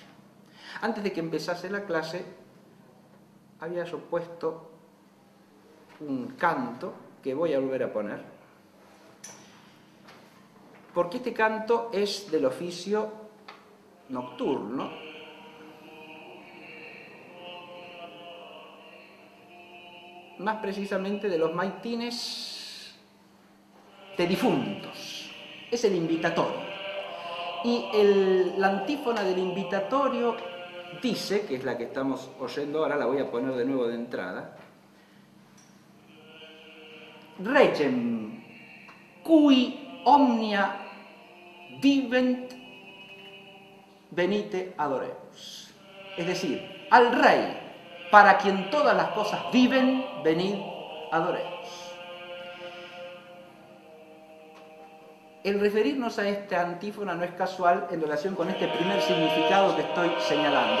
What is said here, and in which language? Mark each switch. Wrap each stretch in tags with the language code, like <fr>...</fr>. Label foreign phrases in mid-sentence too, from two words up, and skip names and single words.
<es>Antes de que empezase la clase, había yo puesto un canto que voy a volver a poner, porque este canto es del oficio nocturno, más precisamente de los maitines de difuntos, es el invitatorio. Y la antífona del invitatorio dice, que es la que estamos oyendo ahora, la voy a poner de nuevo de entrada:</es> <la>Regem, cui omnia vivent, venite adoremus.</la> <es>Es decir, al Rey, para quien todas las cosas viven, venid adoremus. El referirnos a esta antífona no es casual en relación con este primer significado que estoy señalando.</es>